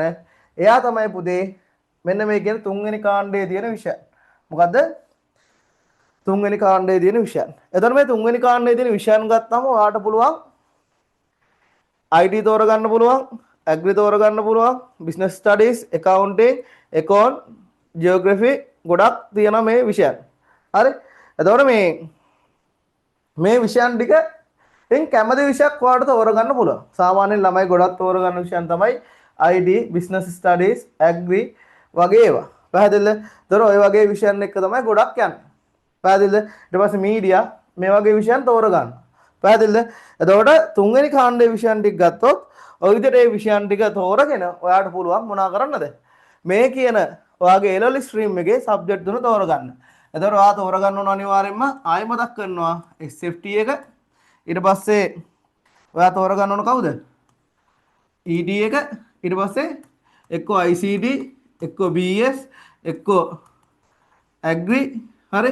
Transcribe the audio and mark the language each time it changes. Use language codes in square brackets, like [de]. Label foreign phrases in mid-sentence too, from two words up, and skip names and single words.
[si] එයා තමයි පුතේ මෙන්න මේ කියන තුන්වෙනි කාණ්ඩයේ තියෙන විෂය. මොකද්ද? තුන්වෙනි කාණ්ඩයේ තියෙන විෂයන්. එතකොට මේ තුන්වෙනි කාණ්ඩයේ තියෙන විෂයන් ගත්තාම ඔයාට පුළුවන් IT තෝරගන්න පුළුවන්, ඇග්‍රි තෝරගන්න පුළුවන්, [en] business studies, accounting, econ, geography [si] ගොඩක් තියෙනවා මේ විෂයන්. හරි? එතකොට මේ විෂයන් ටික ඉතින් කැමති විෂයක් ඔයාලට තෝරගන්න පුළුවන්. සාමාන්‍යයෙන් ළමයි ගොඩක් තෝරගන්න විෂයන් තමයි [en] IT, business studies, agri [si] වගේ ඒවා. පැහැදිලිද? ඒතර ඔය වගේ විෂයන් එක තමයි ගොඩක් යන්නේ. පැහැදිලිද? ඊට පස්සේ මීඩියා මේ වගේ විෂයන් තෝරගන්න. පැහැදිලිද? එතකොට තුන්වෙනි කාණ්ඩයේ විෂයන් ටික ගත්තොත් ඔය විදිහට මේ විෂයන් ටික තෝරගෙන ඔයාට පුළුවන් මොනා කරන්නද? මේ කියන ඔයාගේ [en] A level stream [si] එකේ subject තුන තෝරගන්න. එතකොට ඔයා තෝරගන්න ඕන අනිවාර්යයෙන්ම ආයෙ මතක් කරනවා SFT එක. ඊට පස්සේ ඔයා තෝරගන්න ඕන කවුද? ED එක. ඊට පස්සේ එක්ක ICT, එක්ක BS, එක්ක agri. හරි?